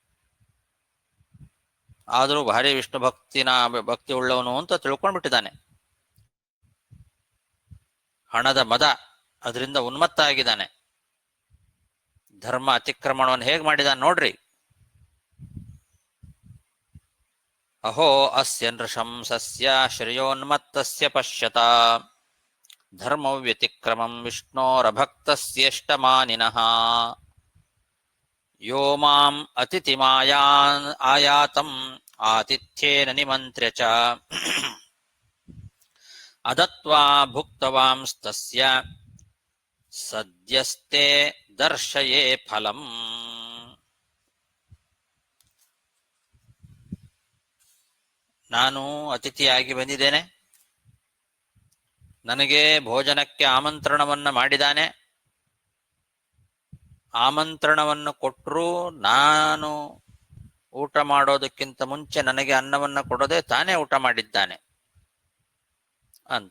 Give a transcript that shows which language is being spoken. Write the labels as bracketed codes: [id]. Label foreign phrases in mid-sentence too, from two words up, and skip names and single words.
[kn] ಆದರೂ ಭಾರಿ ವಿಷ್ಣು ಭಕ್ತಿ ಉಳ್ಳವನು ಅಂತ ತಿಳ್ಕೊಂಡ್ಬಿಟ್ಟಿದ್ದಾನೆ. ಹಣದ ಮದ ಅದರಿಂದ ಉನ್ಮತ್ತ ಆಗಿದ್ದಾನೆ. ಧರ್ಮ ಅತಿಕ್ರಮಣವನ್ನು ಹೇಗೆ ಮಾಡಿದಾನೆ ನೋಡ್ರಿ. [sa] ಅಹೋ ಅಸ್ಯ ನೃಶಂಸಸ್ಯ ಶ್ರೇಯೋನ್ಮತ್ತಸ್ಯ ಪಶ್ಯತ ಧರ್ಮ ವ್ಯತಿಕ್ರಮಂ ವಿಷ್ಣೋರಭಕ್ತಸ್ಯೇಷ್ಟಮಾನಿನಃ ಯೋ ಮಾಂ ಅತಿಥಿಮಾಯಾನ್ ಆಯಾತಂ ಆತಿಥ್ಯೇನ ನಿಮಂತ್ರ್ಯ ಚ ಅದತ್ವಾ ಭುಕ್ತವಾಂಸ್ತಸ್ಯ ಸದ್ಯಸ್ತೆ ದರ್ಶಯೇ ಫಲಂ. [kn] ನಾನು ಅತಿಥಿಯಾಗಿ ಬಂದಿದ್ದೇನೆ, ನನಗೆ ಭೋಜನಕ್ಕೆ ಆಮಂತ್ರಣವನ್ನ ಮಾಡಿದ್ದಾನೆ. ಆಮಂತ್ರಣವನ್ನು ಕೊಟ್ಟರೂ ನಾನು ಊಟ ಮಾಡೋದಕ್ಕಿಂತ ಮುಂಚೆ ನನಗೆ ಅನ್ನವನ್ನ ಕೊಡದೆ ತಾನೇ ಊಟ ಮಾಡಿದ್ದಾನೆ ಅಂತ.